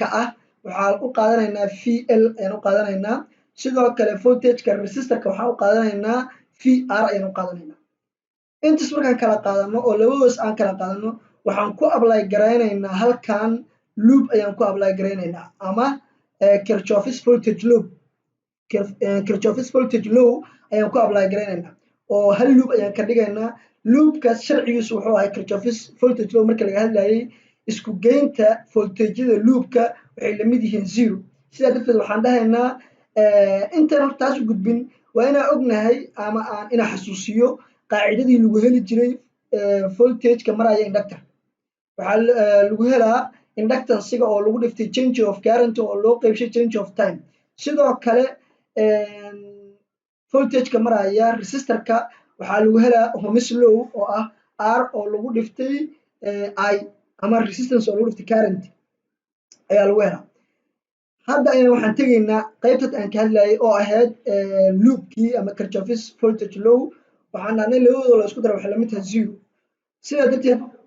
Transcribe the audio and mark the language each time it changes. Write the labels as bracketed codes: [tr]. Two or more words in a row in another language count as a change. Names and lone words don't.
[so] ah waxaan u qaadanaynaa VL ayaan u qaadanaynaa sidoo kale voltageka resistorka waxaan u qaadanaynaa VR ayaan u qaadanaynaa intaas markaan kala qaadano oo labadoos aan kala qaadano waxaan ku apply garaynaynaa halkan loop ayaan ku apply garaynaynaa ama [en] Kirchhoff's voltage law Kirchhoff's voltage law [so] ayaan ku apply garaynaynaa oo hal loop ayaan ka dhigaynaa loopkaas sharcigiisu wuxuu ahay [en] Kirchhoff's voltage law [so] marka laga hadlayay isku geynta voltageyada loopka waxay la mid yihiin zero sidaa darteed waxaan dhahaynaa intaan taas u gudbin waa inaan ognahay ama aan inaan xasuusiyo qaacidadii lagu heli jiray voltageka maraya inductor waxaa lagu helaa inductancega oo lagu dhiftay [en] change of current [so] oo loo qeybshay [en] change of time [so] sidoo kale voltageka maraya resistorka waxaa lagu helaa [en] Ohm's law [so] oo ah R oo lagu dhiftay I ama resistance oo lagu dhiftay current ayaa lagu helaa hadda ayaan waxaan tegaynaa qaybta aan ka hadlayay oo ahayd loopkii ama [en] Kirchhoff's voltage law [so] waxaan dhahnay labadooda la isku daro waxay la mid tahay zero sidaa darteed